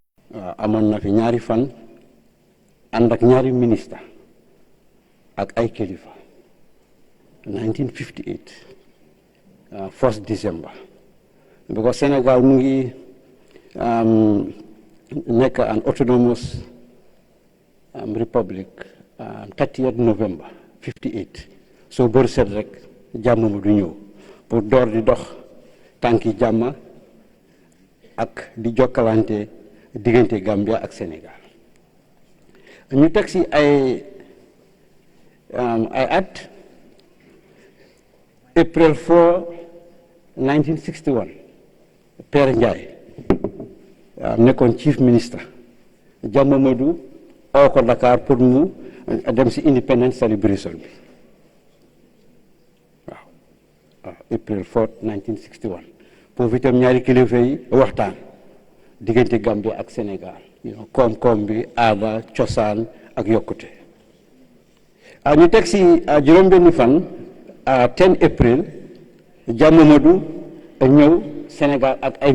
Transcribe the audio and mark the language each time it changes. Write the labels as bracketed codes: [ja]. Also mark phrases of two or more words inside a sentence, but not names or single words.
[wo] amoon na fi ñaari fan ànd ak ñaari ministre ak ay kilifa 1958 [en] 1st December because [wo] Sénégal mu ngi nekk [en] an autonomous republic 30th November 58 so [wo] bër set rek jàmm mu du ñëw pour door di dox tànki jàmm ak di jokkalante diggante Gambia ak Sénégal ñu teg si ay at April 4 1961 Père Ndiaye nekkoon chief ministre Jàmm Madou oo ko Dakar pour mu dem si [en] independence celebration [wo] bi waaw April 4 1961 foofu itam ñaari kilifa yi waxtaan diggante Gambia ak Sénégal koom-koom bi aada cosaan ak yokkute ñu teg si juróom-benni fan 10 April Jàmm Madou ñëw Sénégal ak ay